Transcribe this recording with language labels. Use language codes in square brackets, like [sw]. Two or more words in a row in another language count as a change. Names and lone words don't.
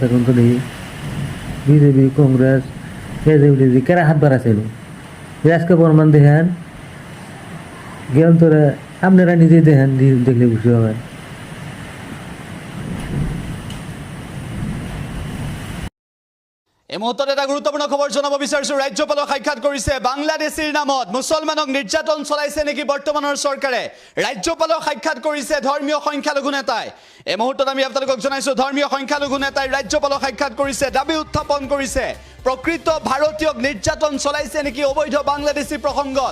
[bn] কোন তো নেই। বিজেপি, কংগ্রেস, এজেপি কেরা হাত বাড়াচ্ছিল? আজকে প্রমাণ দেখেন, জ্ঞান তোরা আপনারা নিজেই দেখেন, দেখলে খুশি হবেন। [as] এই মুহূৰ্তত এটা গুৰুত্বপূৰ্ণ খবৰ জনাব বিচাৰিছোঁ। ৰাজ্যপালক সাক্ষাৎ কৰিছে। বাংলাদেশীৰ নামত মুছলমানক নিৰ্যাতন চলাইছে নেকি বৰ্তমানৰ চৰকাৰে? ৰাজ্যপালক সাক্ষাৎ কৰিছে ধৰ্মীয় সংখ্যালঘু নেতাই। এই মুহূৰ্তত আমি আপোনালোকক জনাইছোঁ, ধৰ্মীয় সংখ্যালঘু নেতাই ৰাজ্যপালক সাক্ষাৎ কৰিছে, দাবী উত্থাপন কৰিছে। প্ৰকৃত ভাৰতীয়ক নিৰ্যাতন চলাইছে নেকি অবৈধ বাংলাদেশী প্ৰসংগত?